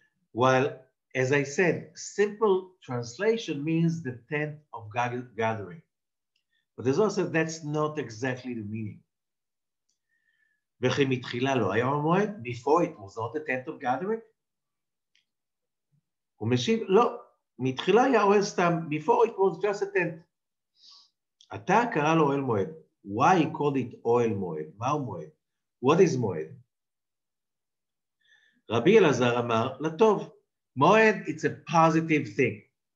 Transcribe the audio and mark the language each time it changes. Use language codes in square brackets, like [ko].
[en] While, as I said, simple translation means the tent of gathering. But there's also that's not exactly the meaning. Before it was not the tent of gathering. [he] ומשיב, לא, מתחילה היה אוהל סתם. [en] Before it was just a tent. [he] עתה קרא לו אוהל מועד. [en] Why he called it אוהל מועד? [he] מהו מועד? [en] What is מועד? [he] רבי אלעזר אמר, לטוב. מועד, [en] it's a positive thing.